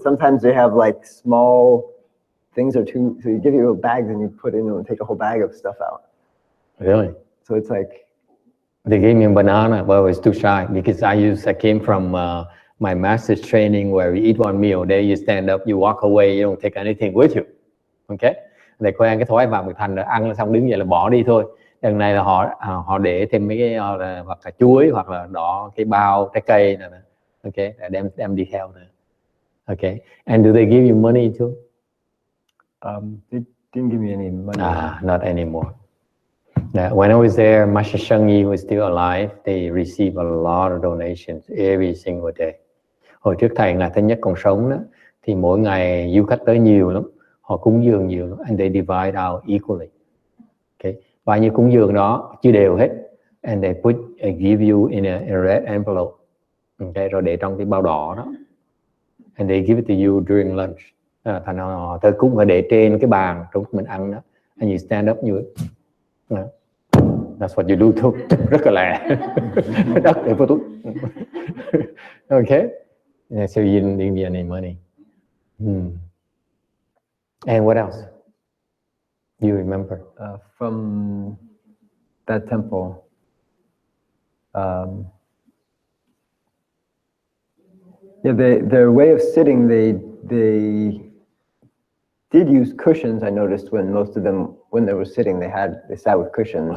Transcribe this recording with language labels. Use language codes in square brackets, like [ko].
[en] Sometimes they have like small things or two, so you give you a bag, and you put in and take a whole bag of stuff out. Really? So it's like. They gave me a banana, but I was too shy because I came from my master's training where we eat one meal, there you stand up, you walk away, you don't take anything with you. Okay? [vi] Để quen cái thói vào thành là ăn xong đứng dậy là bỏ đi thôi. Lần này là họ để thêm mấy cái hoặc là chuối hoặc là đỏ cái bao trái cây này. Okay, đem đi theo nữa. [en] Okay, and do they give you money too? They didn't give me any money. Not anymore. When I was there, Master Sheng Yi was still alive. They received a lot of donations every single day. [vi] Hồi trước thầy là thứ nhất còn sống đó, thì mỗi ngày du khách tới nhiều lắm. Họ cúng dường nhiều lắm, [en] and they divide out equally. [vi] Okay, bao nhiêu cúng dường đó chia đều hết, [en] and they give you in a red envelope. [vi] Okay, rồi để trong cái bao đỏ đó, [en] and they give it to you during lunch. [vi] Thành họ tới cúng phải để trên cái bàn trong mình ăn đó, [en] and you stand up [vi] như [en] that's what you do too. [vi] Rất là lẹ. Đất để vô túi. [en] Okay, so you didn't give me any money. And what else? You remember? From that temple. Yeah, their way of sitting, they did use cushions. I noticed when most of them, when they were sitting, they sat with cushions.